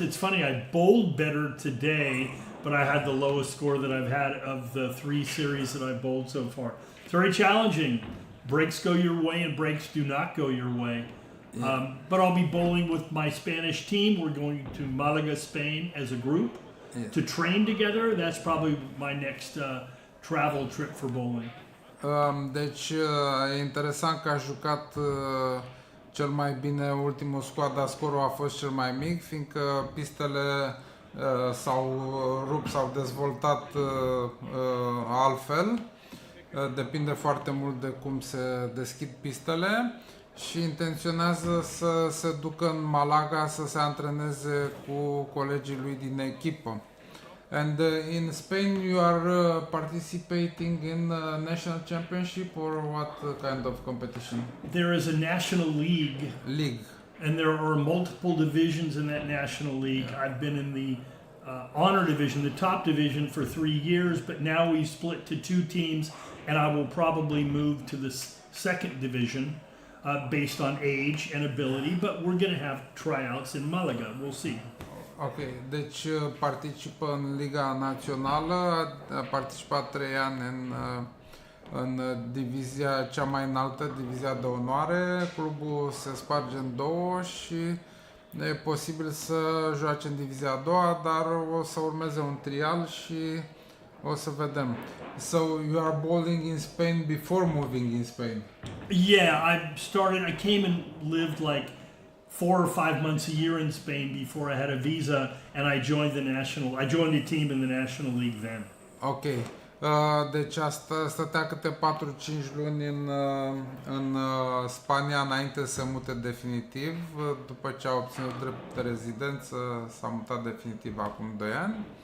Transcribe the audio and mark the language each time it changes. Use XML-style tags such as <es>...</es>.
<en>It's funny, I bowled better today, but I had the lowest score that I've had of the 3 series that I've bowled so far. It's very challenging. Breaks go your way and breaks do not go your way. Yeah. But I'll be bowling with my Spanish team. We're going to Malaga, Spain as a group to train together. That's probably my next travel trip for bowling.</en> <ro>Deci e interesant că a jucat cel mai bine ultimul squad, dar scorul a fost cel mai mic, fiindcă pistele s-au rupt, s-au dezvoltat altfel. Depinde foarte mult de cum se deschid pistele și intenționează să se ducă în Malaga să se antreneze cu colegii lui din echipă.</ro> <en>And in Spain you are participating in national championship or what kind of competition? There is a national league. And there are multiple divisions in that national league. I've been in the honor division, the top division, for 3 years, but now we split to 2 teams, and I will probably move to the second division based on age and ability, but we're going to have tryouts in Malaga. We'll see.</en> <ro>Ok, deci participă în Liga Națională, a participat 3 ani în divizia cea mai înaltă, divizia de onoare. Clubul se sparge în 2 și e posibil să joace în divizia a 2-a, dar o să urmeze un trial și o să vedem.</ro> <en>So you are bowling in Spain before moving in Spain? Yeah, I came and lived like 4 or 5 months a year in Spain before I had a visa, and I joined the team in the National League then. Ok.</en> <ro>Deci stătea câte 4-5 luni în Spania înainte să se mute definitiv. După ce a obținut drept de rezidență, s-a mutat definitiv acum 2 ani.</ro>